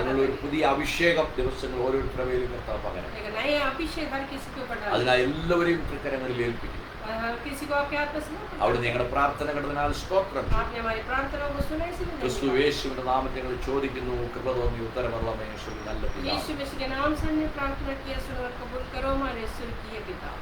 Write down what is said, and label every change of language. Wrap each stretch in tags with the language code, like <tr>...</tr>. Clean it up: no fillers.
<ml>അതിനുള്ള ഒരു</ml> <hi>करें।</hi> <ml>പുതിയ അഭിഷേകം ദിവസങ്ങൾ ഓരോരുത്തരുടെ മേലും കർത്താവ് പകരം.</ml> <hi>एक नया अभिषेक हर किसी के ऊपर डालें।</hi> <ml>അതിനായി എല്ലാവരെയും തൃക്കരങ്ങളിൽ ഏൽപ്പിക്കും.</ml> <hi>हर किसी को आपके हाथ में समर्पण करें।</hi> <ml>അവിടെ ഞങ്ങളുടെ പ്രാർത്ഥന കടന്നാൽ സ്തോത്രം.</ml> <hi>आपने हमारी प्रार्थनाओं को सुना इसलिए</hi> <ml>ക്രിസ്തു യേശുവിന്റെ നാമത്തിൽ ഞങ്ങൾ ചോദിക്കുന്നു, കൃപ തോന്നി ഉത്തരമരുളണമേ യേശുവിൻ നല്ല പിതാവേ.</ml> <hi>यीशु मसीह के नाम से हमने प्रार्थना किया, सुनो और कबूल करो हमारे स्वर्गीय पिता।</hi>